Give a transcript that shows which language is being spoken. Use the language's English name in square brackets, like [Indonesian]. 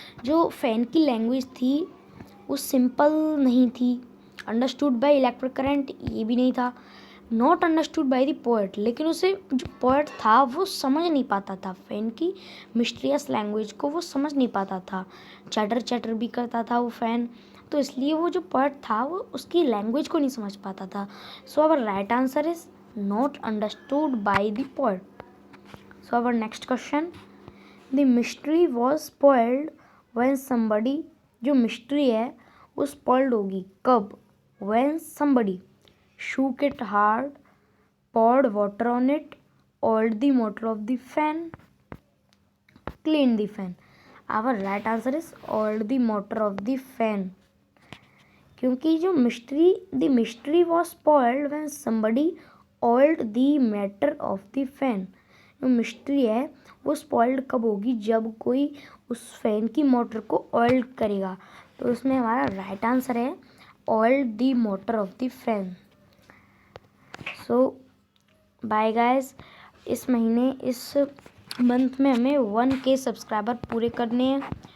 [Hindi] जो फैन की लैंग्वेज थी वो सिंपल नहीं थी, [English] understood by electric current [Hindi] ये भी नहीं था, [English] not understood by the poet, [Hindi] लेकिन उसे जो पोएट था वो समझ नहीं पाता था, फैन की मिस्टीरियस लैंग्वेज को वो समझ नहीं पाता था, चैटर भी करता था वो फैन, तो इसलिए वो जो पोएट था वो उसकी लैंग्वेज को नहीं समझ पाता था। [English] So our right answer is not understood by the poet. So our next question, the mystery was spoiled when somebody, [Hindi] जो मिस्ट्री है वो स्पॉइल्ड होगी कब? [English] When somebody shook it hard, poured water on it, oiled the motor of the fan, cleaned the fan. Our right answer is oiled the motor of the fan. [Hindi] क्योंकि जो [English] the mystery was spoiled when somebody oiled the motor of the fan. [Hindi] जो mystery है वो spoiled कब होगी? जब कोई उस फैन की मोटर को ऑयल करेगा. तो उसमें हमारा राइट आंसर है [English] Oiled the motor of the fan. So bye guys. [Hindi] इस मंथ में हमें 1K सब्सक्राइबर पूरे करने हैं.